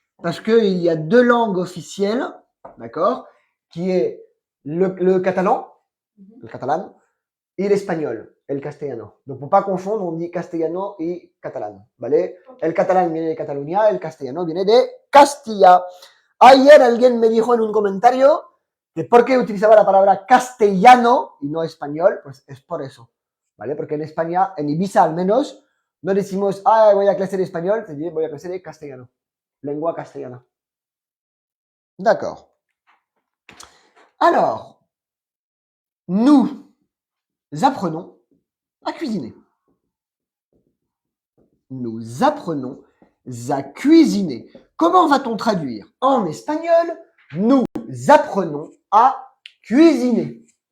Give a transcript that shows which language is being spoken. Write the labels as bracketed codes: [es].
[fr] Parce qu'il y a deux langues officielles, d'accord, qui est le catalan, Mhm. le catalan, et l'espagnol, [es] el castellano. [fr] Donc, pour pas confondre, on dit [es] castellano y catalán, ¿vale? El catalán viene de Cataluña, el castellano viene de Castilla. Ayer alguien me dijo en un comentario que por qué utilizaba la palabra castellano y no español, pues es por eso, ¿vale? Porque en España, en Ibiza al menos, no decimos, ah, voy a clase de español, se dice, voy a clase de castellano, lengua castellana. [fr] D'accord. Alors, nous apprenons à cuisiner. Nous apprenons à cuisiner. Comment va-t-on traduire en espagnol? Nous apprenons à cuisiner.